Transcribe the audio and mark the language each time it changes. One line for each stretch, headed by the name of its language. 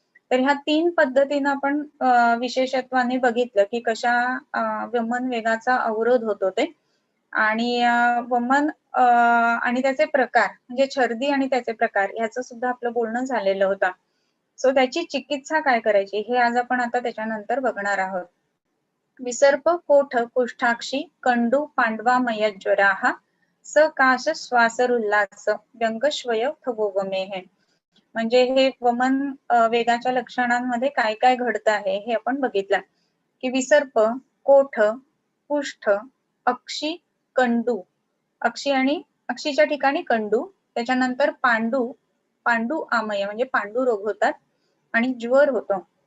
Marathi: तर ह्या 3 पद्धतीने आपण विशेषत्वाने बघितलं की कशा वमन वेगाचा अवरोध होतो ते आणि वमन आणि त्याचे प्रकार म्हणजे छर्दी आणि त्याचे प्रकार याचं सुद्धा आपलं बोलणं झालेलं होतं. सो त्याची चिकित्सा काय करायची हे आज आपण आता त्याच्यानंतर बघणार आहोत.
Sanskrit: विसर्प कोठ कुष्ठाक्षी कंडू पांडवामय ज्वराः सकाश श्वासरुल्लास व्यंगश्वय थवोवमेः.
Marathi: म्हणजे हे वमन वेगाच्या लक्षणांमध्ये काय काय घडतं आहे हे आपण बघितलं की विसर्प कोठ कुष्ठ अक्षी कंडू अक्षी आणि अक्षीच्या ठिकाणी कंडू त्याच्यानंतर पांडू आमय म्हणजे पांडू रोग होतात आणि ज्वर होतो.